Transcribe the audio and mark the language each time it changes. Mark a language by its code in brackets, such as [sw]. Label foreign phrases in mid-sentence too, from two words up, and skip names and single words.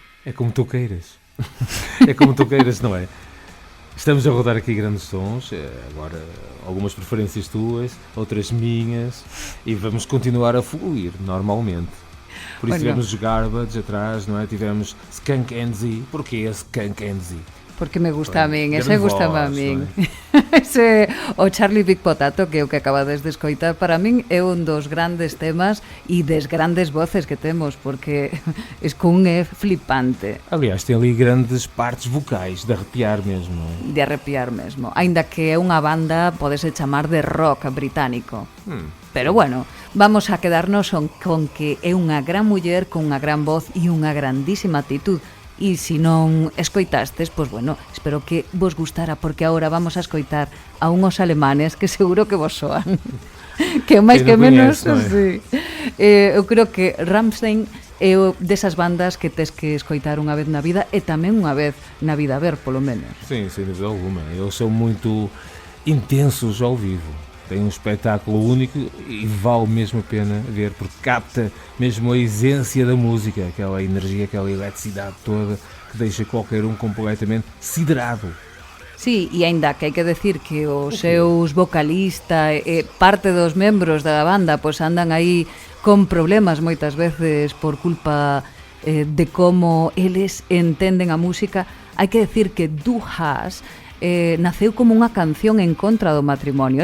[pt] É como tu queiras. É como tu queiras, não é? Estamos a rodar aqui grandes sons, agora algumas preferências tuas, outras minhas, e vamos continuar a fluir normalmente. Por isso tivemos os Garbage atrás, não é? Tivemos Skunk Anzy. Porquê Skunk Anzy? [gl] Porque me gusta a min, ese [pt] grande [gl] gusta a [pt] voz, [gl] min. non Ese, o Charlie Big Potato, que é o que acabades de escoitar, para min é un dos grandes temas e des grandes voces que temos, porque Skunk é flipante, [pt] Aliás, tem ali grandes partes vocais, de arrepiar mesmo, não é? de arrepiar mesmo. [gl] Aínda que é unha banda, podese chamar de rock británico. Pero bueno, vamos a quedarnos con que é unha gran muller con unha gran voz e unha grandísima actitud. E se non escoitastes, pois bueno, espero que vos gustara, porque agora vamos a escoitar a unhos alemanes que seguro que vos soan. Que máis que menos, sí. Eu creo que Rammstein é desas bandas que tes que escoitar unha vez na vida e tamén unha vez na vida a ver, polo menos. [pt] Sim, sem dúvida alguma. Eles são muito intensos ao vivo. Tem um espetáculo único e vale mesmo a pena ver, porque capta mesmo a essência da música, aquela energia, aquela eletricidade toda que deixa qualquer um completamente siderado. [gl] Sí, e aínda que hai que decir que os seus vocalistas e parte dos membros da banda pois andan aí con problemas moitas veces por culpa de como eles entenden a música. Hai que decir que Du Hast naceu como unha canción en contra do matrimonio.